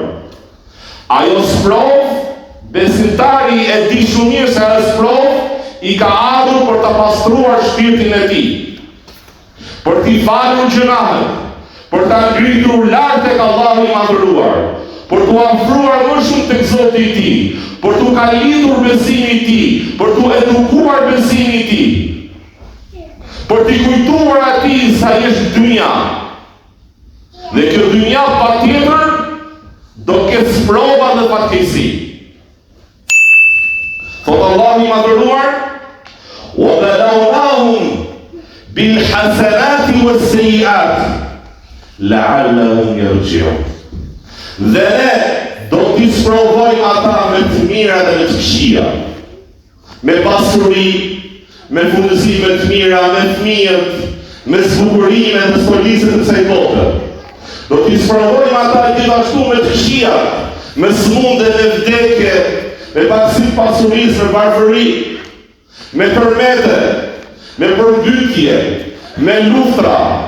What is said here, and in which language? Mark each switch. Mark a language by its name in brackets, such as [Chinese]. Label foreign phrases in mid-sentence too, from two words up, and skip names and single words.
[Albanian] Ajo sprovë, besimtari e di shumë mirë se ajo sprovë i ka ardhur për ta pastruar shpirtin e tij, për t'i falur gjunahet, për ta ngritur lart tek Allahu i madhëruar, për t'u afruar më shumë tek Zoti i tij, për t'u kalitur besimin e tij, për t'u edukuar besimin e tij, për t'i kujtuar atij sa është dynja. Dhe kjo dynja patjetër do ketë sprova dhe fatkeqësi. Thot Allahu i madhëruar, [Arabic] وبلوناهم بالحسنات والسيئات لعلهم يرجعون. [Albanian] Dhe ne do t'i sprovojmë ata me të mira dhe me të këqija, me pasuri, me fundësime të mira, me fëmijët, me zbukurime dhe stolicët të kësaj bote. Do t'i sprovojmë ata gjithashtu me të këqija, me smunde, me vdekje, me pakësi pasurisë, me varfëri, me tërmete, me përmbytje, me luftra.